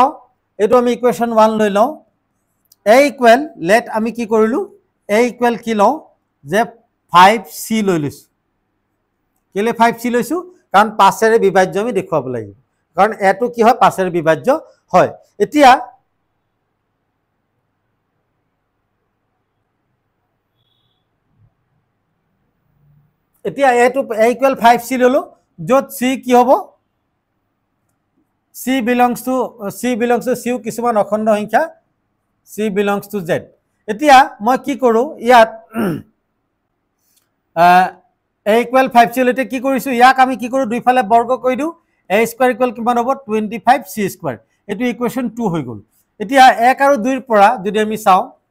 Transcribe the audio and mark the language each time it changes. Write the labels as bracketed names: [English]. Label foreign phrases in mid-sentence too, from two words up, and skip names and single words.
[Assamese] এটো আমি ইকুয়েশন 1 লৈ লও a ইকুৱেল লেট আমি কি কৰিলো a ইকুৱেল কি লও যে 5c লৈ লৈছো কেলে 5c লৈছো কাৰণ 5 এৰে বিভাজ্য আমি দেখুৱাব লাগিব কাৰণ এটো কি হয় 5 এৰে বিভাজ্য হয় এতিয়া এটো a ইকুৱেল 5c ললো যত c কি হ'ব [English] c belongs to c কিছুমান অখণ্ড সংখ্যা c belongs to z এতিয়া মই কি কৰো ইয়াত a ইকুৱেল 5c লতে কি কৰিছো ইয়াক আমি কি কৰো দুই ফালে বৰ্গ কৰি দিও a square equal কিমান হ'ব 25c স্কয়াৰ এটো ইকুয়েশন 2 হৈ গল এতিয়া 1 আৰু 2 ৰ পৰা যদি আমি চাও